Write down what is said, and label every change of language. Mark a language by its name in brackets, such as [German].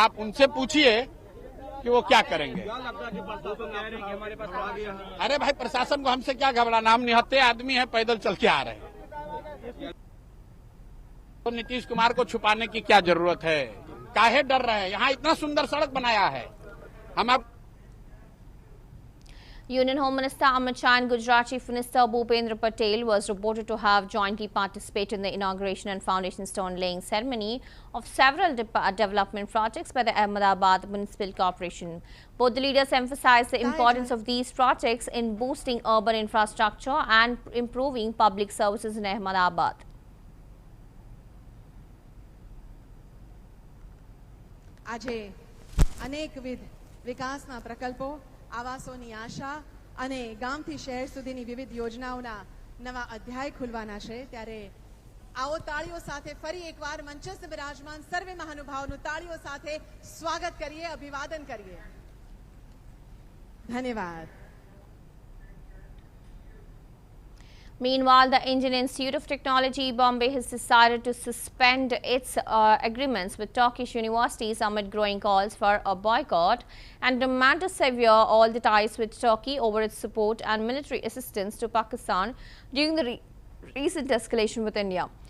[Hindi] आप उनसे पूछिए कि वो क्या करेंगे। अरे भाई प्रशासन को हमसे क्या घबराना, हम निहत्थे आदमी हैं, पैदल चल के आ रहे हैं। तो नीतीश कुमार को छुपाने की क्या जरूरत है, काहे डर रहे हैं? यहाँ इतना सुंदर सड़क बनाया है। हम आप [English] Union Home Minister Amit Shah and Gujarat Chief Minister Bhupendra Patel was reported to have jointly participated in the inauguration and foundation stone laying ceremony of several development projects by the Ahmedabad Municipal Corporation. Both the leaders emphasized the importance of these projects in boosting urban infrastructure and improving public services in Ahmedabad. [Gujarati] આજે અનેકવિધ વિકાસના પ્રકલ્પો આવાસોની આશા અને ગામથી શહેર સુધીની વિવિધ યોજનાઓના નવા અધ્યાય ખુલવાના છે ત્યારે આવો તાળીઓ સાથે ફરી એકવાર મંચસ્થ બિરાજમાન સર્વે મહાનુભાવોનું તાળીઓ સાથે સ્વાગત કરીએ અભિવાદન કરીએ ધન્યવાદ. [English] Meanwhile, the Indian Institute of Technology, Bombay, has decided to suspend its agreements with Turkish universities amid growing calls for a boycott and demand to sever all the ties with Turkey over its support and military assistance to Pakistan during the recent escalation with India.